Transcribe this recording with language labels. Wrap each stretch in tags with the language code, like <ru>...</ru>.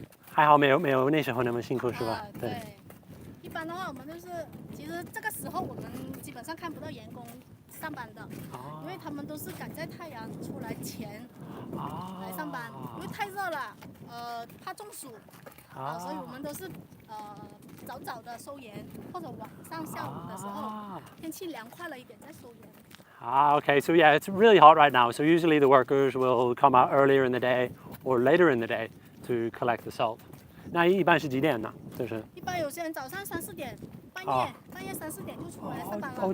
<zh>还好没有那时候那么辛苦是吧？对。一般的话，我们就是其实这个时候我们基本上看不到员工上班的，因为他们都是赶在太阳出来前来上班，因为太热了，怕中暑，所以我们都是早的收盐，或者晚上下午的时候，天气凉快了一点再收盐。</zh> <en>Okay, so yeah, it's really hot right now. So usually the workers will come out earlier in the day or later in the day to collect the salt.</en> <zh>那一般是几点呢？就是一般有些人早上3、4点，半夜3、4点就出来上班了。</zh>